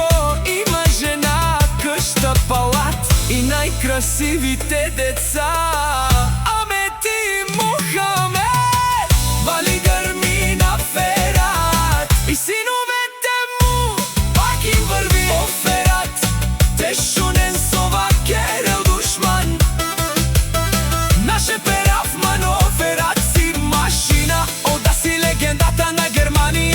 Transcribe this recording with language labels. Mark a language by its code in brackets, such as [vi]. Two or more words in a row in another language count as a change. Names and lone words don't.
[mk] Има жена, къща, палат и најкрасивите деца. Амет и Мухамет, вали грми на Ферат и синовете му пак им върви. [rom] О, Ферат, те шунен со вакерел душман, наше перав мано. [mk] Ферат си машина, ода си легендата на Германија.